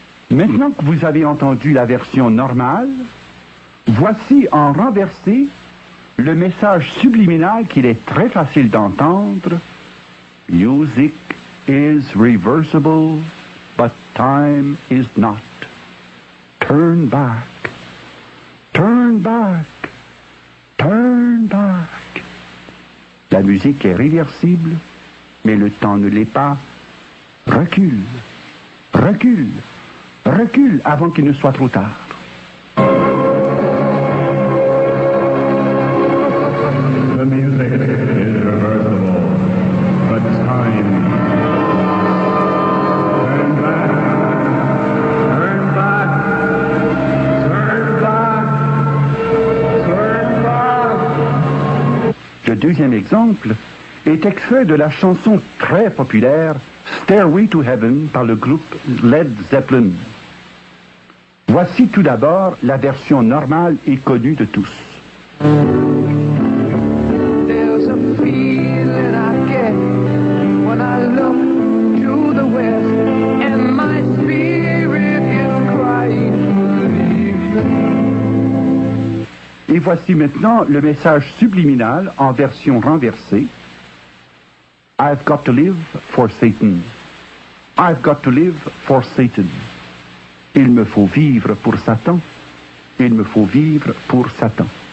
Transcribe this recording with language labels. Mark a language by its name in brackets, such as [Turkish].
[French] Maintenant que vous avez entendu la version normale, voici en renversé le message subliminal qu'il est très facile d'entendre. [English] Music is reversible, but time is not. Turn back, turn back, turn back. [French] La musique est réversible, mais le temps ne l'est pas. Recule, recule, recule avant qu'il ne soit trop tard. [English] The music is reversible, but time. Turn back, turn back, turn back, turn back. [French] Le deuxième exemple est extrait de la chanson très populaire Stairway to Heaven par le groupe Led Zeppelin. Voici tout d'abord la version normale et connue de tous. [English] There's a feeling I get when I look to the west and my spirit is crying. [French] Et voici maintenant le message subliminal en version renversée. [English] I've got to live for Satan. I've got to live for Satan. [French] Il me faut vivre pour Satan. Il me faut vivre pour Satan.